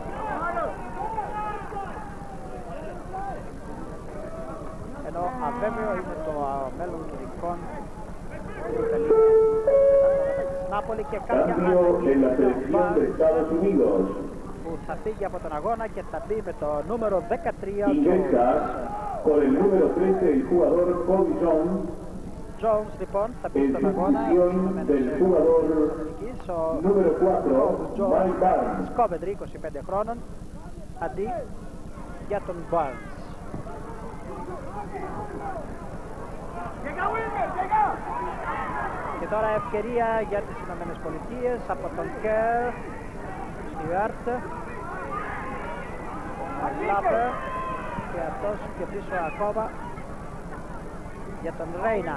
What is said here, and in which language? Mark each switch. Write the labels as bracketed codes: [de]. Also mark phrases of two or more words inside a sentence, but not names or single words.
[el] Ενώ αβέβαιο είναι το μέλλον του δικών του Ιταλίου. Νάπολη και κάποια αλλαγή που θα φύγει από τον αγώνα και θα μπει με το νούμερο 13 [es] con el número 13 el jugador Kobe Jones. [el] Jones λοιπόν θα μπει στον αγώνα. [es] del jugador número 4 Mike Barnes. [el] Σκόβεντρι 25 χρόνων αντί για τον Barnes. Και τώρα ευκαιρία για τις Ηνωμένες Πολιτείες από τον Κέρ, Στιουάρτ, Λάπερ και αυτός και πίσω ακόμα για τον Ρέινα.